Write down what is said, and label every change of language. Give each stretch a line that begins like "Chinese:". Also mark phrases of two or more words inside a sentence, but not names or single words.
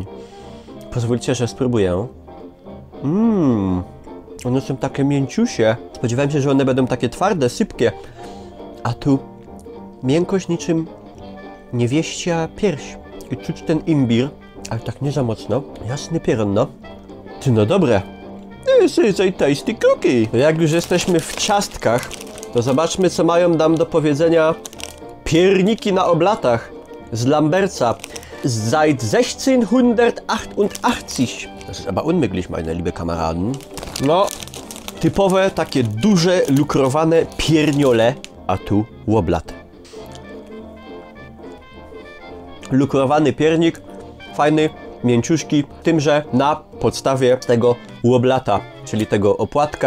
Polish: Pozwólcie, że spróbuję. One są takie mięciusie. Spodziewałem się, że one będą takie twarde, sypkie. A tu miękkość niczym niewieścia pierś. I czuć ten imbir, ale tak nie za mocno. Jasny pieron, no. Ty, no dobre.
English: This is a tasty cookie.
Polish: Jak już jesteśmy w ciastkach, to zobaczmy, co mają nam do powiedzenia pierniki na oblatach z Lamberca.
German: Seit 1688. Das ist aber unmöglich, meine liebe Kameraden.
Polish: No, typowe, takie duże, lukrowane pierniole, a tu łoblat. Lukrowany piernik, fajny, mięciuszki, tym, że na podstawie tego łoblata, czyli tego opłatka.